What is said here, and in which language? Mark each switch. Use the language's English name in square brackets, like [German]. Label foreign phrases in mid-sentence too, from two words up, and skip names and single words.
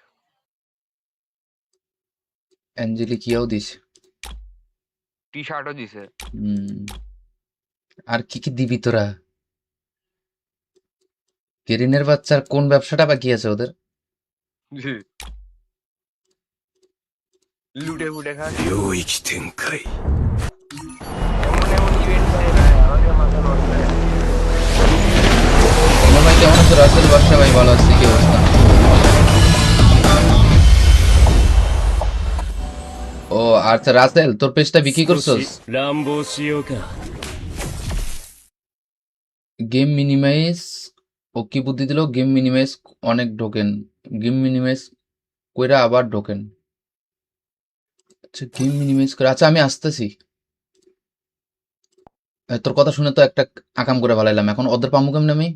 [Bangla] অ্যাঞ্জেলিক ইয়াও দিছে। টি শার্টও দিছে। হুম, আর কি কি দিবি তোরা? কেরিনের বাচ্চার কোন ব্যবসাটা বাকি আছে ওদের? লুটে ফুটে খাস। [Japanese] 領域展開 [Bangla] এমন এমন ইভেন্ট ভাই ভাই আমাদের মাথা নষ্ট হয়ে যায়। আমার ভাই কেমন আছে? রাসেল বাদশা ভাই ভালো আছে, কি অবস্থা? ও আচ্ছা, রাসেল তোর পেজটা বিক্রি [Japanese] 少 [Bangla] করছস? [Japanese] し乱暴しようか [English] game minimize, [Bangla] ও কি বুদ্ধি দিল? [English] game minimize [Bangla] অনেক ঢোকেন, [English] game minimize [Bangla] কইরা আবার ঢোকেন। আচ্ছা [English] game minimize [Bangla] করে, আচ্ছা আমি আসতেছি। তোর কথা শুনে তো একটা আকাম করে ভালাইলাম, এখন ওদের পামু কেমনে আমি?